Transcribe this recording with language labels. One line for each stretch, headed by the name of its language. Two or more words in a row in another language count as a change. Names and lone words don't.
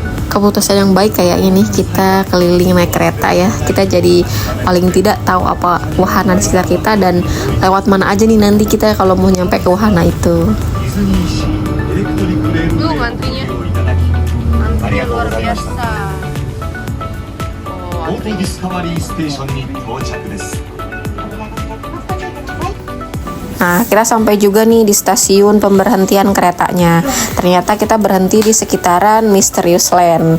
Indonesian: Keputusan yang baik kayaknya nih, kita keliling naik kereta ya. Kita jadi paling tidak tahu apa wahana di sekitar kita dan lewat mana aja nih nanti kita kalau mau nyampe ke wahana itu.
Japanese: ディズニーシーエレクトリックレールウェイをご利用いただきありがとうございました。オートディスカバリーステーションに到着です。
Indonesian: Nah, kita sampai juga nih di stasiun pemberhentian keretanya. Ternyata kita berhenti di sekitaran Mysterious Land.